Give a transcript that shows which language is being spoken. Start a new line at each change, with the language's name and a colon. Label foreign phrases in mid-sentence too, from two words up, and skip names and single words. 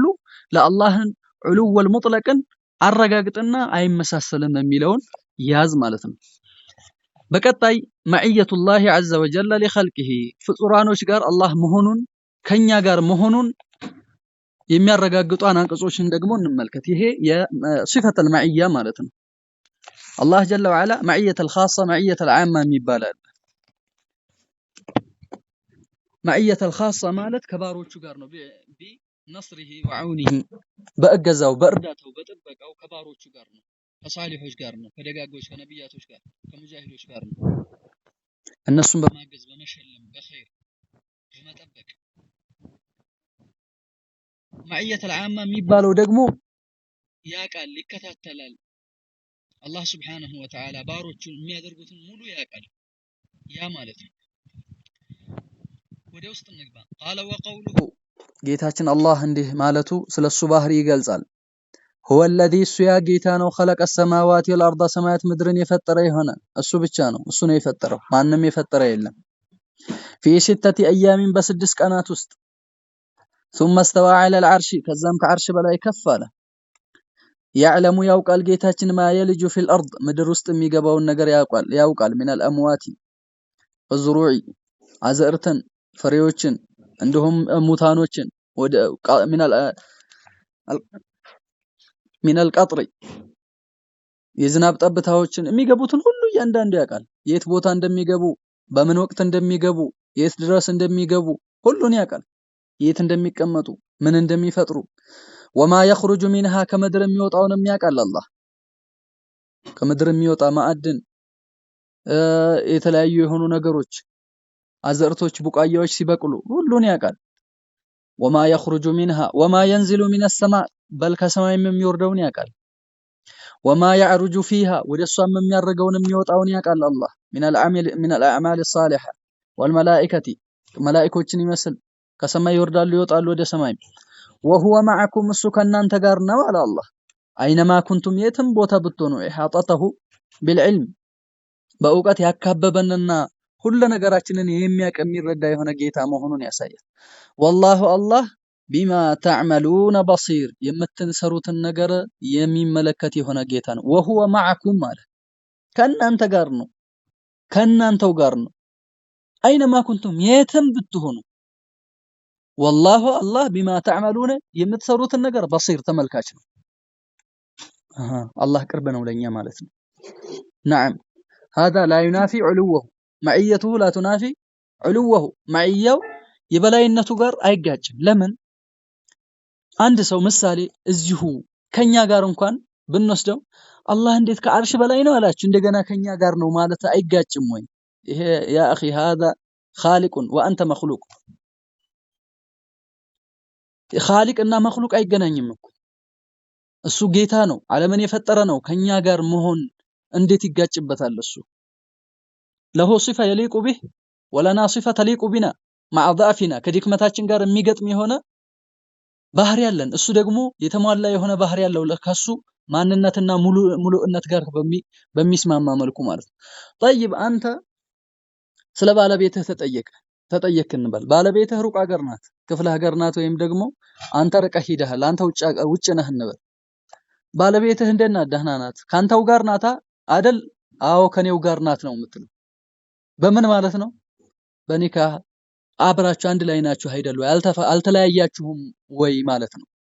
Amharic: ለአላህን ዑሉው ወልሙጥለቅን አረጋግጥና አይመሳሰልም የሚለውን ያዝ ማለት ነው። በቀጣይ
Arabic: معية الله عز وجل لخلقه
Amharic: ፍጡራኖች ጋር አላህ መሆኑን ከኛ ጋር መሆኑን የሚያረጋግጡ አንቀጾችን ደግሞ እንመልከት። ይሄ የሲፈተል መዕያ ማለት ነው።
Arabic: الله جل وعلا معية الخاصة معية العامة
Amharic: የሚባል አለ።
Arabic: معية الخاصة
Amharic: ማለት ከባሮቹ ጋር ነው
Arabic: بنصره وعونه
Amharic: በእገዛው በእርዳታው በጥበቃው ከባሮቹ ጋር ነው ከሷሊሆች ጋር ነው ከደጋጎች ከነቢያቶች ጋር ከሙጃሂዶች ጋር ነው እነሱን በማገዝ በመሸለም በኸይር በመጠበቅ
Arabic: معية العامة
Amharic: የሚባለው ደግሞ ያቃል ይከታተላል አላህ
Arabic: سبحانه وتعالى
Amharic: ባሮቹን የሚያደርጉትን ሙሉ ያቃል ያ ማለት ነው ወደ ውስጥ እንግባ
Arabic: قال وقوله
Amharic: ጌታችን አላህ እንዲህ ማለቱ ስለሱ ባህሪ ይገልጻል
Arabic: هو الذي سيا
Amharic: ጌታ ነው
Arabic: خلق السماوات والارض
Amharic: ሰማያት ምድርን የፈጠረ የሆነ እሱ ብቻ ነው እሱ ነው የፈጠረው ማንንም የፈጠረ የለም
Arabic: في 6 ايام
Amharic: በ6 ቀናት ውስጥ
Arabic: ثم استوى على العرش
Amharic: ከዛም ከዓርሽ በላይ ከፍ አለ يعلم ያውቃል ጌታችን
Arabic: ما يلج في الارض
Amharic: ምድር ውስጥ የሚገባውን ነገር ያውቃል
Arabic: من الاموات والزروع
Amharic: አዘርተን ፍሬዎችን እንደሁም ሙታኖችን ወደ
Arabic: من القطر
Amharic: የዝናብ ጠብታዎችን የሚገቡትን ሁሉ እያንዳንዱ ያውቃል የት ቦታ እንደሚገቡ በምን ወቅት እንደሚገቡ የት ድረስ እንደሚገቡ ሁሉን ያውቃል የት እንደሚቀመጡ ምን እንደሚፈጥሩ
Arabic: وما يخرج منها
Amharic: ከምድር የሚወጣውንም ያውቃል አላህ ከምድር የሚወጣ ማዕድን የተለያዩ የሆኑ ነገሮች አዘርቶች ቡቃያዎች ሲበቅሉ ሁሉን ያውቃል
Arabic: وما يخرج منها وما ينزل من السماء بل
Amharic: ከሰማይም የሚወርደውን ያውቃል
Arabic: وما يعرج فيها
Amharic: ወደሷም የሚያርገውን የሚወጣውን ያውቃል አላህ
Arabic: من الاعمال الصالحه والملائكه
Amharic: መላእክቶችን ይመስል ከሰማይ ይወርዳሉ ይወጣሉ ወደ ሰማይ
Arabic: وهو معكم
Amharic: እሱ ከናንተ ጋር ነው አለ አላህ
Arabic: أينما كنتم
Amharic: የትም ቦታ ብትሆኑ
Arabic: إحاطته بالعلم
Amharic: በእውቀት ያካበበንና ሁሉ ነገራችንን የሚያውቅ የሚረዳ የሆነ ጌታ መሆኑን ያሳያል
Arabic: والله الله بما تعملون بصير
Amharic: የምትሰሩትን ነገር የሚመለከት የሆነ ጌታ ነው
Arabic: وهو معكم
Amharic: ማለት ከናንተ ጋር ነው ከናንተው ጋር ነው
Arabic: أينما كنتم
Amharic: የትም ብትሆኑ
Arabic: والله الله بما تعملون
Amharic: የምትሰሩትን ነገር بصير ተመልካች ነው الله ቅርብ ነው ለኛ ማለት ነው
Arabic: نعم هذا لا ينافي علوه معيته لا تنافي علوه معيው
Amharic: የበላይነቱ ጋር አይጋጭም ለምን አንድ ሰው ምሳሌ እዚሁ ከኛ ጋር እንኳን ብንወስደው አላህ እንዴት ከአርሽ በላይ ነው አላችሁ እንደገና ከኛ ጋር ነው ማለት አይጋጭም ወይ ይሄ ያ
Arabic: اخي هذا خالق وانت مخلوق
Amharic: خالق እና مخلوق አይገናኝም እኮ እሱ ጌታ ነው ዓለምን የፈጠረ ነው ከኛ ጋር መሆን እንዴት ይጋጭበታል እሱ
Arabic: له صفه يليق به ولنا صفه تليق بنا مع ضعفنا
Amharic: ከድክመታችን ጋር የሚገጥም የሆነ ባህሪ ያለን እሱ ደግሞ የተሟላ የሆነ ባህሪ ያለው ለከሱ ማንነትና ሙሉእነት ጋር በሚስማማ መልኩ ማለት ነው طيب አንተ ስለ ባለቤትህ ተጠየቅ እንበል ባለቤትህ ሩቅ ሀገር ናት ክፍለ ሀገር ናት ወይም ደግሞ አንተ ርቀህ ሄደሃል አንተ ውጭ ነህ እንበል ባለቤትህ እንደና ደህና ናት ካንተው ጋር ናታ አይደል አዎ ከኔው ጋር ናት ነው የምትለው በምን ማለት ነው በኒካህ አብራችሁ አንድ ላይ ናችሁ አይደሉ አልተለያያችሁም ወይ ማለት ነው